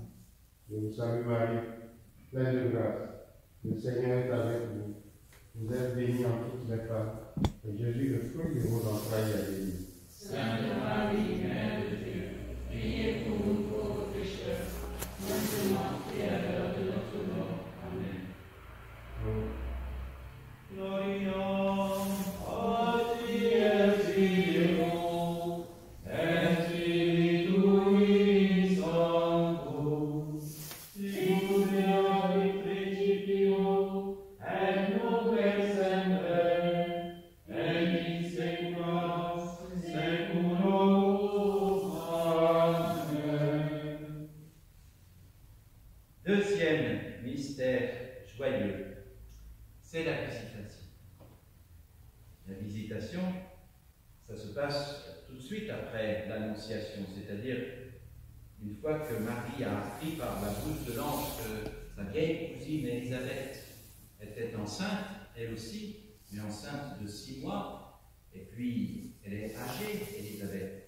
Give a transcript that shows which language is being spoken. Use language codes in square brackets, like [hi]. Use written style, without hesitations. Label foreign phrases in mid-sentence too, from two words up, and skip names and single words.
[fr] Je vous salue Marie, pleine de grâce. Le Seigneur est avec vous. Vous êtes bénie entre toutes les femmes, et Jésus, le fruit de vos entrailles, est béni. Sainte Marie, Mère de Dieu, priez pour nous pauvres pécheurs, maintenant et à l'heure de notre mort. Amen. [la] Gloria Patri et Filio et Spiritui Sancto, sicut erat in principio et nunc et semper et in saecula saeculorum. Amen. [fr] Deuxième mystère joyeux, c'est la visitation. La visitation, ça se passe tout de suite après l'Annonciation, c'est-à-dire une fois que Marie a appris par la bouche de l'ange que sa vieille cousine Élisabeth était enceinte, elle aussi, mais enceinte de 6 mois, et puis elle est âgée, Élisabeth.